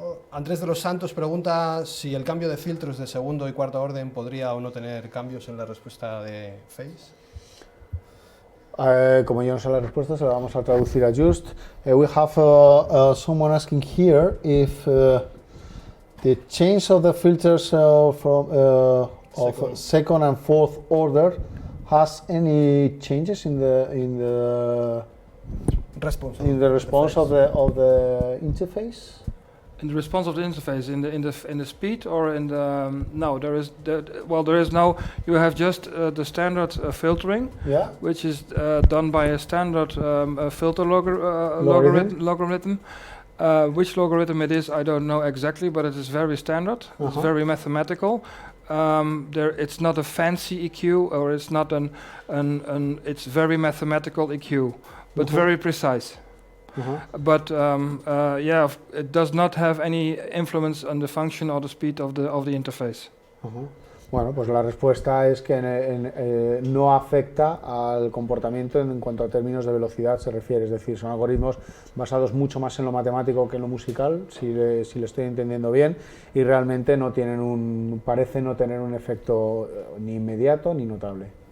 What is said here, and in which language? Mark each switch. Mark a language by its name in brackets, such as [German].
[Spanish] Andrés de los Santos pregunta si el cambio de filtros de segundo y cuarto orden podría o no tener cambios en la respuesta de Face. Como yo no sé la respuesta, se la vamos a traducir a Just. [English] We have someone asking here if the change of the filters from of second and fourth order has any changes in the response of the interface? In the response of the interface, in the speed, or in the no, there is no. You have just the standard filtering, Yeah. which is done by a standard filter logarithm. Which logarithm it is, I don't know exactly, but it is very standard. It's very mathematical. It's not a fancy EQ, or it's not it's very mathematical EQ, but very precise. But it does not have any influence on the function or the speed of the interface. [Spanish] Bueno, pues la respuesta es que no afecta al comportamiento en cuanto a términos de velocidad se refiere, es decir, son algoritmos basados mucho más en lo matemático que en lo musical, si le estoy entendiendo bien, y realmente parece no tener un efecto ni inmediato ni notable.